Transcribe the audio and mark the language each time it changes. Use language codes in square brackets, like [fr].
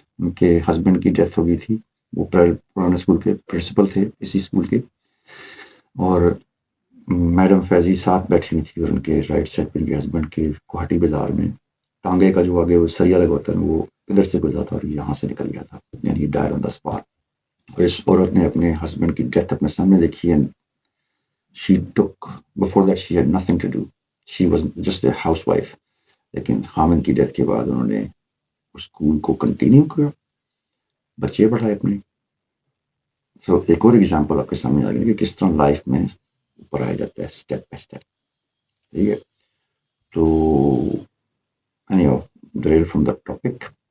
[ur] ان کے ہسبینڈ کی ڈیتھ ہو گئی تھی, وہ پرانے اسکول کے پرنسپل تھے اسی اسکول کے, اور میڈم فیضی ساتھ بیٹھی ہوئی تھی, اور ان کے رائٹ سائڈ پہ ان کے ہسبینڈ کے گوہاٹی بازار میں ٹانگے کا جو آگے وہ سریا لگا ہوتا ہے وہ ادھر سے گزرا تھا اور یہاں سے نکل گیا تھا, یعنی [en] Died on the spot. [ur] اور اس عورت نے اپنے ہسبینڈ کی ڈیتھ اپنے سامنے دیکھی, [en] She took, before that she had nothing to do. She was just a housewife. [ur] لیکن خامن کی ڈیتھ کے بعد انہوں نے اسکول کو کنٹینیو کیا, بچے پڑھائے اپنے. سو ایک اور ایگزامپل آپ کے سامنے آ گیا کہ کس طرح لائف میں اوپر آیا جاتا ہے اسٹیپ بائی اسٹیپ. ٹھیک ہے, [en] تو anyhow drill from the topic.